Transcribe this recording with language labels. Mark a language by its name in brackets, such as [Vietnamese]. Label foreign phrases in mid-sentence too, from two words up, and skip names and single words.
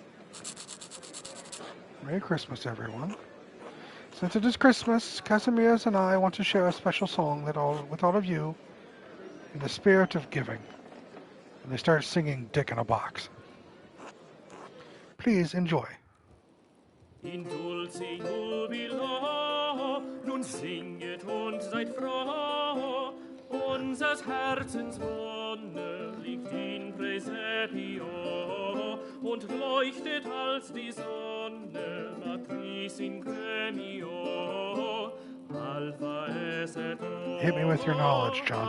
[English] Merry Christmas, everyone. Since it is Christmas, Casimirs and I want to share a special song with all of you in the spirit of giving. And they start singing Dick in a Box. Please enjoy. [Latin] In dulce jubilo, [German] nun singet und seid froh, unsers Herzens Wonne liegt [Latin] in Praesepio, [German] und leuchtet als die Sonne, [Latin] matris in gremio, Alpha es et O. [English] Hit me with your knowledge, John.